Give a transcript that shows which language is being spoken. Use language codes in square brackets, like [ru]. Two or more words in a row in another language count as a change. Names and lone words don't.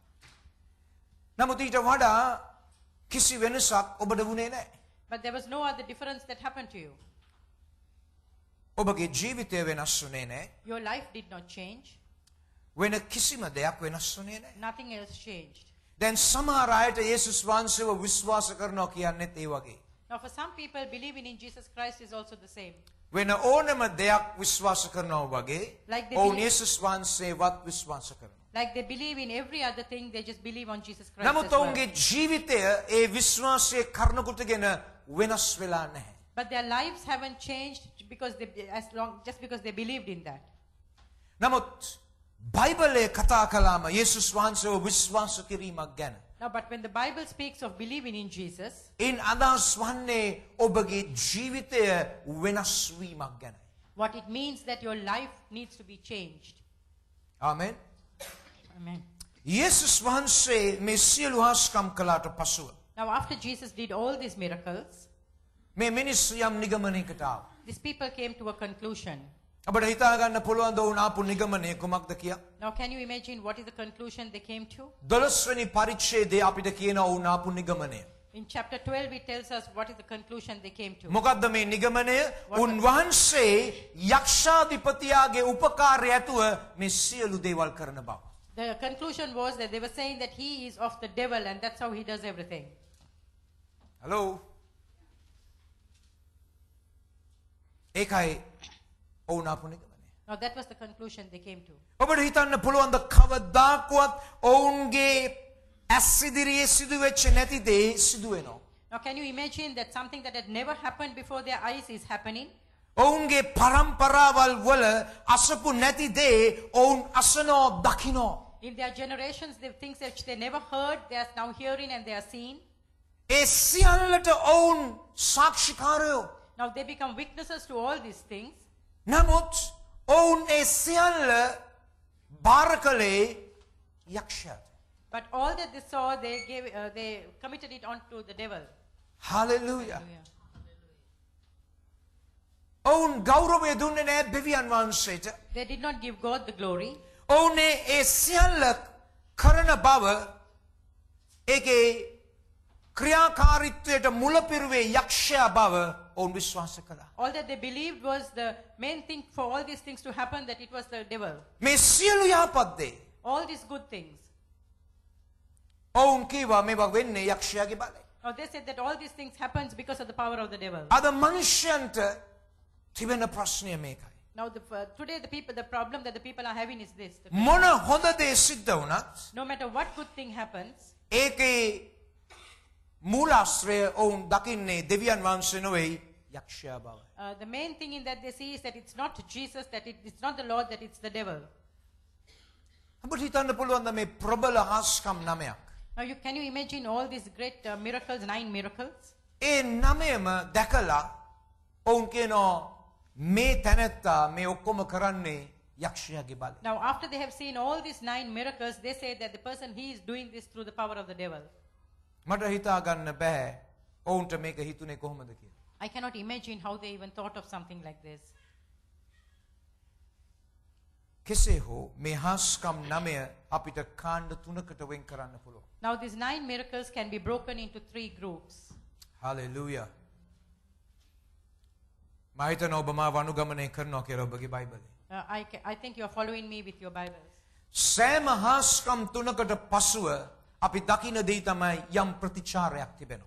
[si] නමුත් ඊට වඩා කිසි වෙනසක් ඔබට වුණේ නැහැ. [en] But there was no other difference that happened to you. [si] ඔබගේ ජීවිතය වෙනස් වුණේ නැහැ. [en] Your life did not change. [si] වෙන කිසිම දෙයක් වෙනස් වුණේ නැහැ. [en] Nothing else changed. [si] දැන් සමහර අයට යේසුස් වහන්සේව විශ්වාස කරනවා කියන්නේත් ඒ වගේ. [en] Now for some people, believing in Jesus Christ is also the same. [si] වෙන ඕනම දෙයක් විශ්වාස කරනවා වගේ [en] Like they [si] ඔවුන් [en] believe- [si] යේසුස් වහන්සේවත් විශ්වාස කරනවා. [en] Like they believe in every other thing, they just believe on Jesus Christ [si] නමුත් [en] as well. [si] ඔවුන්ගේ ජීවිතය ඒ විශ්වාසයේ කරුණු කොටගෙන වෙනස් වෙලා නැහැ. [en] But their lives haven't changed just because they believed in that. [si] නමුත් බයිබලයේ කතා කළාම යේසුස් වහන්සේව විශ්වාස කිරීමක් ගැන. [en] Now, but when the Bible speaks of believing in Jesus, [si] ඉන් අදහස් වන්නේ ඔබගේ ජීවිතය වෙනස් වීමක් ගැනයි. [en] what it means that your life needs to be changed. [si] ආමෙන්. [en] Amen. [si] යේසුස් වහන්සේ මේ සියලු හාස්කම් කළාට පසුව [en] Now, after Jesus did all these miracles, [si] මේ මිනිස්සු යම් නිගමනයකට ආවා. [en] these people came to a conclusion. [si] අපිට හිතා ගන්න පුළුවන් ද උන් ආපු නිගමනය කුමක්ද කියලා? [en] Now, can you imagine what is the conclusion they came to? [si] 12 වෙනි පරිච්ඡේදයේ අපිට කියනවා උන් ආපු නිගමනය. [en] In chapter 12, it tells us what is the conclusion they came to. [si] මොකද්ද මේ නිගමනය? උන්වහන්සේ යක්ෂාධිපතියාගේ උපකාරය ඇතුව මේ සියලු දේවල් කරන බව. [en] The conclusion was that they were saying that he is of the devil and that's how he does everything. Hello. [si] ඒකයි ඔවුන් ආපු නිගමනය. [en] Now, that was the conclusion they came to. [si] ඔබට හිතන්න පුළුවන් ද කවදාකවත් ඔවුන්ගේ ඇස් ඉදිරියේ සිදුවෙච්ච නැති දේ සිදු වෙනවා. [en] Now, can you imagine that something that had never happened before their eyes is happening? [si] ඔවුන්ගේ පරම්පරාවල් වල අසපු නැති දේ ඔවුන් අසනෝ දකින්නෝ. [en] In their generations, the things that they never heard, they are now hearing and they are seeing. [si] ඒ සියල්ලට ඔවුන් සාක්ෂිකාරයෝ. [en] Now, they become witnesses to all these things. [si] නමුත් ඔවුන් ඒ සියල්ල බාර කළේ යක්ෂයාට. [en] But all that they saw, they committed it onto the devil. Hallelujah. [si] ඔවුන් ගෞරවය දුන්නේ නැහැ දෙවියන් වහන්සේට. [en] They did not give God the glory. [si] ඔවුන් ඒ සියල්ල කරන බව ඒකේ ක්‍රියාකාරීත්වයට මුලපිරුවේ යක්ෂයා බව ඔවුන් විශ්වාස කළා. [en] All that they believed was the main thing for all these things to happen, that it was the devil. [si] මේ සියලු යහපත් දේ [en] All these good things. [si] ඔවුන් කීවා මේවා වෙන්නේ යක්ෂයාගේ බලයෙන්. [en] Now, they said that all these things happens because of the power of the devil. [si] අද මනුෂ්‍යයන්ට තිබෙන ප්‍රශ්නය මේකයි. [en] Now, today the problem that the people are having is this. [si] මොන හොඳ දේ සිද්ධ වුණත් [en] No matter what good thing happens, [si] ඒකේ මූලාශ්‍රය ඔවුන් දකින්නේ දෙවියන් වහන්සේ නෙවෙයි යක්ෂයා බවයි. [en] the main thing in that they see is that it's not Jesus, that it's not the Lord, that it's the devil. [si] අපිට හිතන්න පුළුවන් මේ ප්‍රබල හාස්කම් 9ක්. [en] Now, can you imagine all these great miracles, 9 miracles? [si] ඒ 9ම දැකලා ඔවුන් කියනවා මේ තැනැත්තා මේ ඔක්කොම කරන්නේ යක්ෂයාගේ බලයෙන්. [en] Now, after they have seen all these 9 miracles, they say that the person, he is doing this through the power of the devil. [si] මට හිතා ගන්න බෑ ඔවුන්ට මේක හිතුනේ කොහොමද කියලා. [en] I cannot imagine how they even thought of something like this. [si] කෙසේ හෝ මේ හාස්කම් 9 අපිට කාණ්ඩ 3කට වෙන් කරන්න පුළුවන්. [en] Now, these 9 miracles can be broken into 3 groups. Hallelujah. [si] මම හිතනවා ඔබ මාව අනුගමනය කරනවා කියලා ඔබගේ බයිබලේ. [en] I think you are following me with your Bibles. [si] සෑම හාස්කම් 3කට පසුව අපි දකින දේ තමයි යම් ප්‍රතිචාරයක් තිබෙනවා.